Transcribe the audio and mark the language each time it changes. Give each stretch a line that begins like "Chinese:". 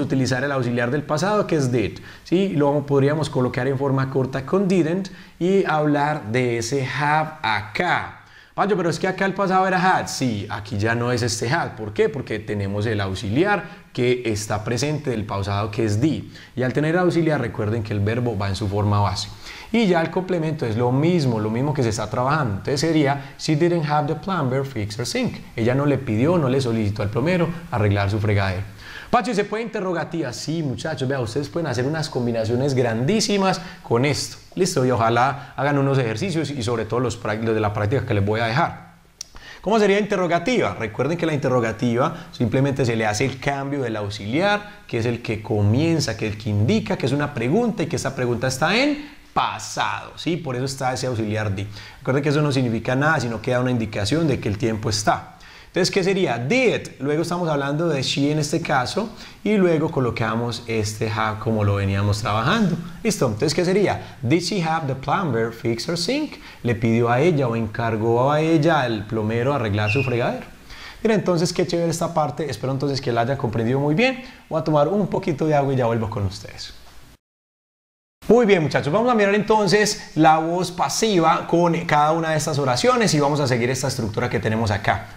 Spanish: Utilizar el auxiliar del pasado que es did. ¿Sí? Luego podríamos colocar en forma corta con didn't y hablar de ese have acá. Pancho, pero es que acá el pasado era had. Sí, aquí ya no es este had. ¿Por qué? Porque tenemos el auxiliar que está presente del pasado que es did. Y al tener auxiliar, recuerden que el verbo va en su forma base. Y ya el complemento es lo mismo que se está trabajando. Entonces sería,
English: she didn't have the plumber fix her sink.
Spanish: Ella no le pidió, no le solicitó al plomero arreglar su fregadero. Pacho, ¿y se puede interrogativa? Sí, muchachos, vean, ustedes pueden hacer unas combinaciones grandísimas con esto. Listo, y ojalá hagan unos ejercicios y sobre todo los de la práctica que les voy a dejar. ¿Cómo sería interrogativa? Recuerden que la interrogativa simplemente se le hace el cambio del auxiliar, que es el que comienza, que es el que indica que es una pregunta y que esta pregunta está en pasado, ¿sí? Por eso está ese auxiliar did. Recuerden que eso no significa nada, sino que da una indicación de que el tiempo está. Entonces, ¿qué sería? Did. Luego estamos hablando de she en este caso y luego colocamos este have como lo veníamos trabajando. ¿Listo? Entonces, ¿qué sería?
English: Did she have the plumber fix her sink?
Spanish: Le pidió a ella o encargó a ella al plomero arreglar su fregadero. Mira, entonces, qué chévere esta parte. Espero entonces que la hayan comprendido muy bien. Voy a tomar un poquito de agua y ya vuelvo con ustedes. Muy bien, muchachos, vamos a mirar entonces la voz pasiva con cada una de estas oraciones y vamos a seguir esta estructura que tenemos acá.